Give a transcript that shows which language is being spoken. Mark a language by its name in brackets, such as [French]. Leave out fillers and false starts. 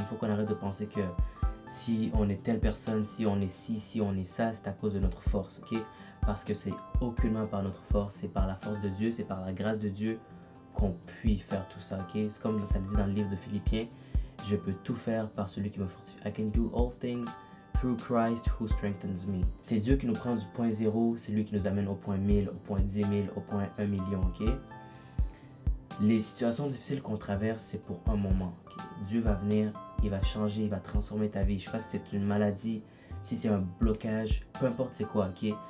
[French] Faut qu'on arrête de penser que si on est telle personne, si on est ci, si on est ça, c'est à cause de notre force, ok? Parce que c'est aucunement par notre force, c'est par la force de Dieu, c'est par la grâce de Dieu qu'on puisse faire tout ça, ok? C'est comme ça le dit dans le livre de Philippiens, je peux tout faire par celui qui me fortifie. [English] I can do all things through Christ who strengthens me. [French] C'est Dieu qui nous prend du point 0, c'est lui qui nous amène au point 1000, au point 10 000, au point 1 million, ok? Les situations difficiles qu'on traverse, c'est pour un moment, ok? Dieu va venir, il va changer, il va transformer ta vie. Je sais pas si c'est une maladie, si c'est un blocage, peu importe c'est quoi, ok?